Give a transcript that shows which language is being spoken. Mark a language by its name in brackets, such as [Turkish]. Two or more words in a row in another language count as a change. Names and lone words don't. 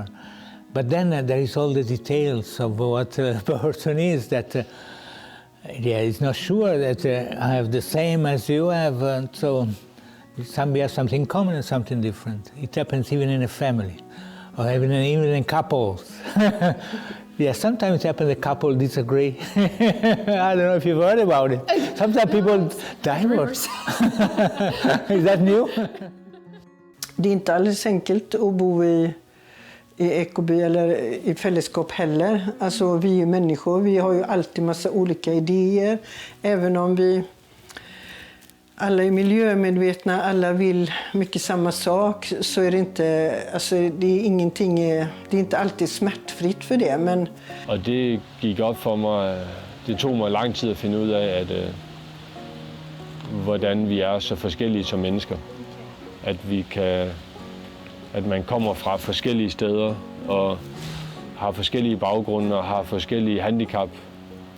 [English] But then there is all the details of what a person is that is not sure that I have the same as you have, and so we have something common and something different. It happens even in a family, or even in couples. Yeah, sometimes it happens a couple disagree. I don't know if you've heard about it. Sometimes people divorce. Is that new? [Swedish] Det är inte alldeles enkelt att bo i ekoby eller i fällskap heller. Alltså vi är människor, vi har ju alltid massa olika idéer. Även om vi alla är miljömedvetna, alla vill mycket samma sak, så är det inte, alltså det är ingenting, det är inte alltid smärtfritt för det, men... [Danish] Og det gik op for mig, det tog mig lang tid at finde ud af, at hvordan vi er så forskellige som mennesker. At man kommer fra forskellige steder og har forskellige baggrunde og har forskellige handicap.